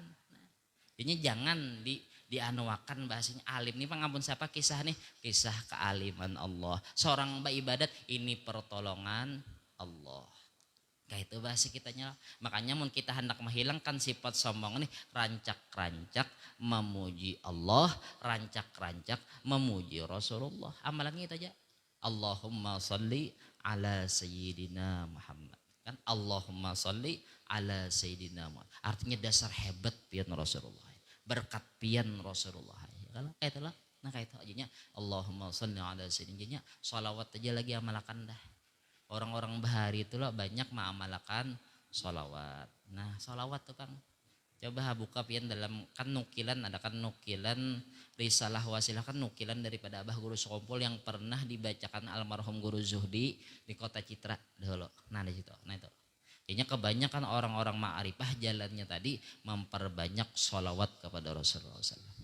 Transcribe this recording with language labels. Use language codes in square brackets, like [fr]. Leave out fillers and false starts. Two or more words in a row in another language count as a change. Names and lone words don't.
[bjn] Jadi jangan dianuakan bahasanya alim nih pengampun siapa kisah nih kisah kealiman Allah seorang ibadat ini pertolongan Allah kayak itu bahasa kitanya makanya mun kita hendak menghilangkan sifat sombong nih rancak-rancak memuji Allah rancak-rancak memuji Rasulullah amalannya itu aja [ar] اللهم صل على سيدنا محمد [bjn] kan [ar] اللهم صل على سيدنا محمد [bjn] artinya dasar hebat pian Rasulullah berkat pian Rasulullah kalau itulah nah kayak itu aja [ar] اللهم صل على سيدنا [bjn] sholawat aja lagi amalkan dah orang-orang bahari itu loh banyak mengamalkan sholawat nah sholawat tuh Kang coba buka pian dalam kan nukilan ada kan nukilan risalah wasilah kan nukilan daripada Abah Guru Sekompol yang pernah dibacakan almarhum Guru Zuhdi di Kota Citra dulu nah di situ nah itu kayaknya kebanyakan orang-orang ma'arifah jalannya tadi memperbanyak sholawat kepada Rasulullah SAW.